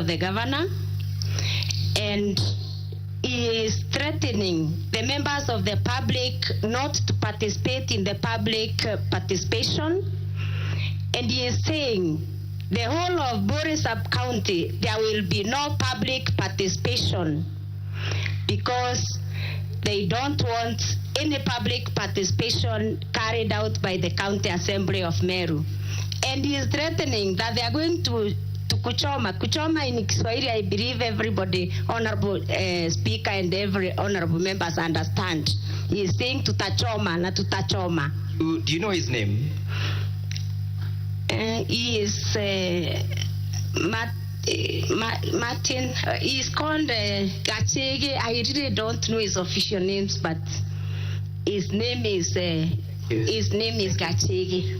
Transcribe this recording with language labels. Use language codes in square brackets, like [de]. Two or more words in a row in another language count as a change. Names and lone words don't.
[en] the governor, and he is threatening the members of the public not to participate in the public participation, and he is saying the whole of Bore sub-county, there will be no public participation because they don't want any public participation carried out by the County Assembly of Meru. And he is threatening that they are going to kuchoma. Kuchoma in Kiswahili, I believe everybody, Honorable Speaker and every honorable members understand. He is saying [sw] tutachoma, na tutachoma. [en] Do you know his name? He is Martin. He is called Gachege. I really don't know his official names, but his name is Gachege.